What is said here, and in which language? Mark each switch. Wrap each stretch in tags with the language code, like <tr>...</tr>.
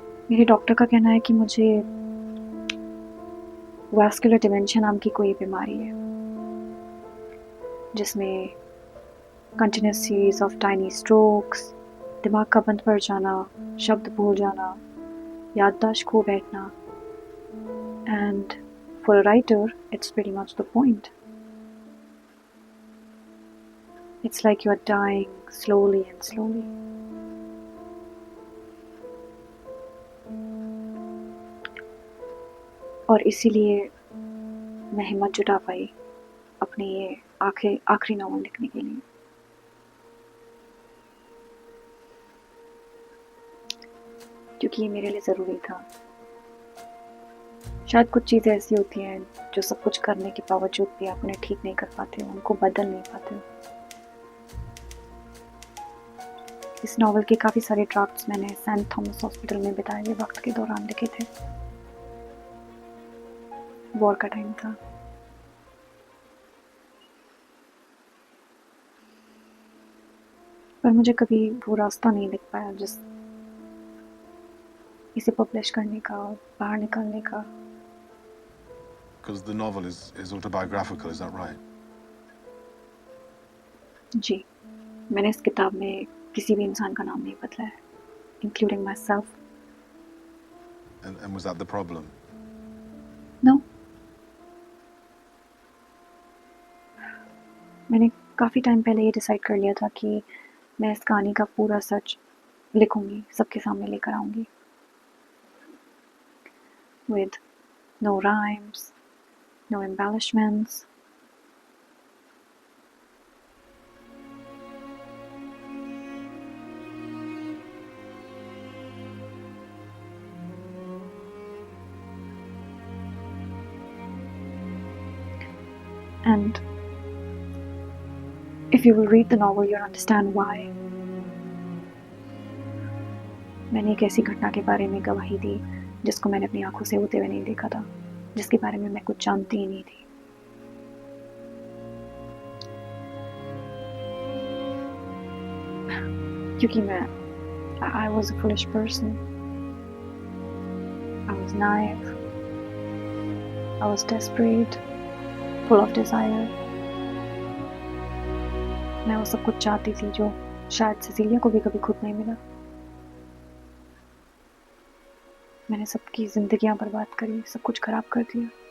<hi>मेरे डॉक्टर का कहना है कि मुझे वैस्कुलर डिमेंशिया नाम की कोई बीमारी है, जिसमें</hi> <en>continuous series of tiny strokes,</en> <hi>दिमाग का बंद पड़ जाना, शब्द भूल जाना, याददाश्त खो बैठना,</hi> <en>and for a writer, it's pretty much the point. It's like you're dying slowly and slowly.</en> <hi>और इसीलिए मैं हिम्मत जुटा पाई अपने ये आखिरी नॉवल लिखने के लिए। क्योंकि ये मेरे लिए ज़रूरी था। शायद कुछ चीज़ें ऐसी होती हैं जो सब कुछ करने के बावजूद भी आप उन्हें ठीक नहीं कर पाते हो, उनको बदल नहीं पाते हो। इस नॉवल के काफ़ी सारे ड्राफ्ट्स मैंने सेंट थॉमस हॉस्पिटल में बिताए हुए वक्त के दौरान लिखे थे। वॉर का टाइम था। पर मुझे कभी वो रास्ता नहीं दिख पाया जिस इसे पब्लिश करने का और बाहर निकालने का।</hi> <en>Because the novel is autobiographical, is that right?</en> <hi>जी, मैंने इस किताब में किसी भी इंसान का नाम नहीं बदला है,</hi> <en>including myself. And was that the problem? No.</en> <hi>मैंने काफ़ी टाइम पहले ये डिसाइड कर लिया था कि मैं इस कहानी का पूरा सच लिखूंगी, सबके सामने लेकर आऊंगी,</hi> <en>with no rhymes, no embellishments. And if you will read the novel, you'll understand why.</en> <hi>मैंने एक ऐसी घटना के बारे में गवाही दी जिसको मैंने अपनी आंखों से होते हुए नहीं देखा था, जिसके बारे में मैं कुछ जानती ही नहीं थी।</hi> <en>क्योंकि I was a foolish person. I was naive. I was desperate, full of desire.</en> <hi>मैं वो सब कुछ चाहती थी जो शायद सिसिलिया को भी कभी खुद नहीं मिला। मैंने सबकी जिंदगियां बर्बाद करी, सब कुछ खराब कर दिया।</hi>